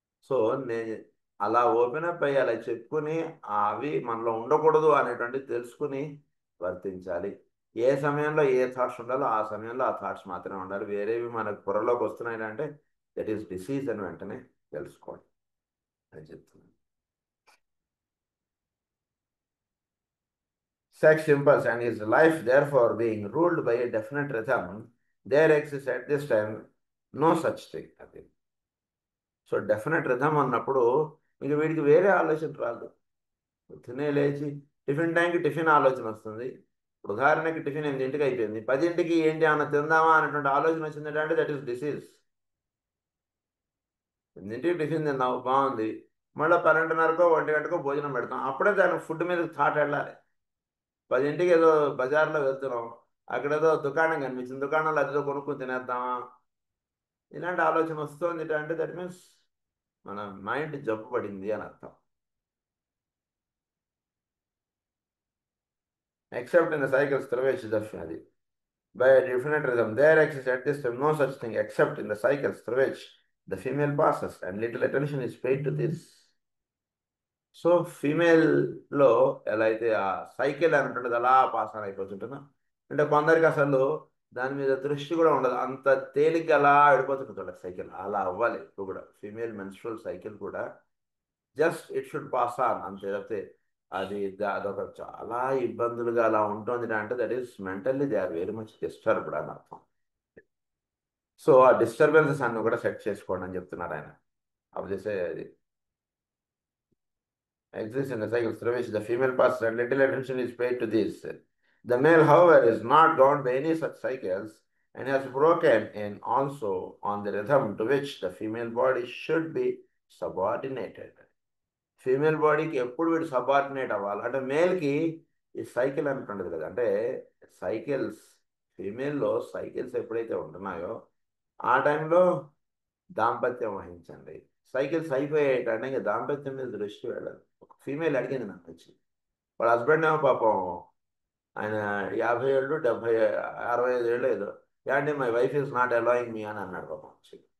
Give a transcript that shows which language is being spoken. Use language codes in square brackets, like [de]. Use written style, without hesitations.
[te] So నేను అలా open up అయ్యి అలా చెప్పుకుని అవి మనలో ఉండకూడదు అనేటువంటిది తెలుసుకుని వర్తించాలి. ఏ సమయంలో ఏ థాట్స్ ఉండాలో ఆ సమయంలో ఆ థాట్స్ మాత్రమే ఉండాలి. వేరేవి మనకు పొరలోకి వస్తున్నాయి అంటే [en] that is disease [te] అని వెంటనే తెలుసుకోండి అని చెప్తున్నాను. [en] Sex impulse and his life therefore being ruled by a definite rhythm, there exists at this time no such thing. [te] అది సో డెఫినెట్ రిథమ్ అన్నప్పుడు ఇంక వీడికి వేరే ఆలోచన రాదు. పొద్దునే లేచి టిఫిన్ టైంకి టిఫిన్ ఆలోచన వస్తుంది. ఇప్పుడు ఉదాహరణకి టిఫిన్ 8ంటికి అయిపోయింది, 10ంటికి ఏంటి అన్న తిందామా అనేటువంటి ఆలోచన వచ్చింది అంటే [en] That is disease. [te] 8ంటికి టిఫిన్ తిన్నావు బాగుంది, మళ్ళీ 12:30కో 1 గంటకో భోజనం పెడతాం, అప్పుడే దానికి ఫుడ్ మీద థాట్ వెళ్ళాలి. 10ంటికి ఏదో బజార్లో వెళ్తున్నాం, అక్కడేదో దుకాణం కనిపించింది, దుకాణంలో అదేదో కొనుక్కొని తినేద్దామా, ఇలాంటి ఆలోచన వస్తుంది అంటే [en] that means [te] మన మైండ్ జబ్బు పడింది అని అర్థం. [en] Except in the cycles through which the by a definite rhythm, there exists at this time no such thing except in the cycles through which the female passes, and little attention is paid to this. [te] So ఫీమేల్లో ఎలా అయితే ఆ cycle అని ఉంటుంటుంది అలా pass on అయిపోతుంటుందో, అంటే కొందరికి అసలు దాని మీద దృష్టి కూడా ఉండదు, అంత తేలిగ్గా అలా వెళ్ళిపోతుంటుంది సైకిల్. అలా అవ్వాలి ఇప్పుడు కూడా. ఫీమేల్ మెన్స్ట్రువల్ సైకిల్ కూడా [en] just it should pass on [te] అంతే. తప్పితే అదొక చాలా ఇబ్బందులుగా అలా ఉంటుంది అంటే [en] that is mentally they are very much disturbed [te] అని అర్థం. సో ఆ డిస్టర్బెన్సెస్ అన్ని కూడా సెట్ చేసుకోండి అని చెప్తున్నారు ఆయన. అవి చేసే అది [en] exists in the cycles through which the female passes and little attention is paid to this. The male, however, is not governed by any such cycles and has broken in also on the rhythm to which the female body should be subordinated. [te] Female బాడీకి ఎప్పుడు వీడు subordinate అవ్వాలి అంటే మేల్కి ఈ cycle అనుకుంటుంది కదా, అంటే cycles ఫీమేల్లో cycles ఎప్పుడైతే ఉంటున్నాయో ఆ టైంలో దాంపత్యం వహించండి. సైకిల్స్ అయిపోయేటంటే ఇంకా దాంపత్యం మీద దృష్టి వెళ్ళదు. ఒక ఫీమేల్ అడిగింది నాకు వచ్చి, వాళ్ళ హస్బెండ్ ఏమో పాపం ఆయన 50 ఏళ్ళు 65 ఏళ్ళు ఏదో, యాండి [en] my wife is not allowing me [te] అని అన్నాడు పాపం వచ్చి.